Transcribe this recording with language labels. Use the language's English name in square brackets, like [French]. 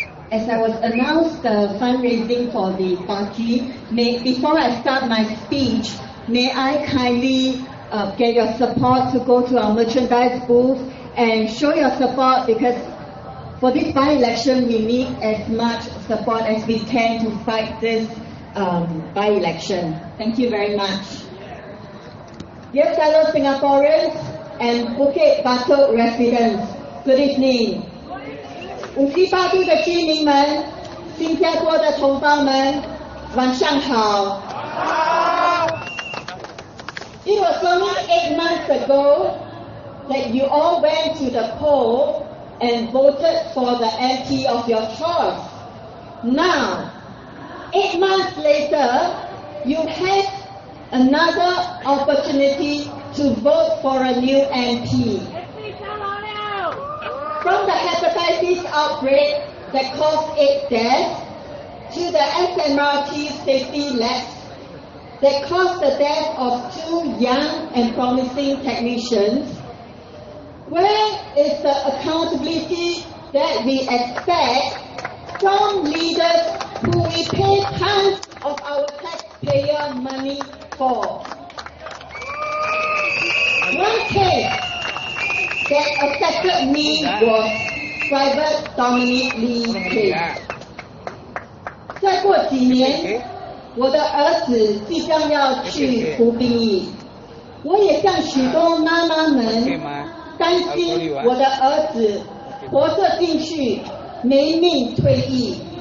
[English] As I was announced fundraising for the party, before I start my speech, may I kindly get your support to go to our merchandise booth and show your support, because for this by-election we need as much support as we can to fight this by-election. Thank you very much. Dear fellow Singaporeans and Bukit Batok residents, good evening. [Chinese] 58度的居民们，新加坡的同胞们，晚上好。 [English] It was only 8 months ago that you all went to the poll and voted for the MP of your choice. Now, 8 months later, you have another opportunity to vote for a new MP. From the hepatitis outbreak that caused 8 deaths to the SMRT safety lapse, that caused the death of 2 young and promising technicians? Where is the accountability that we expect from leaders who we pay tons of our taxpayer money for? One case that affected me was Private Dominic Lee case. [Chinese] 再过几年，我的儿子即将要去服兵役，我也像许多妈妈们担心我的儿子活着进去，没命退役。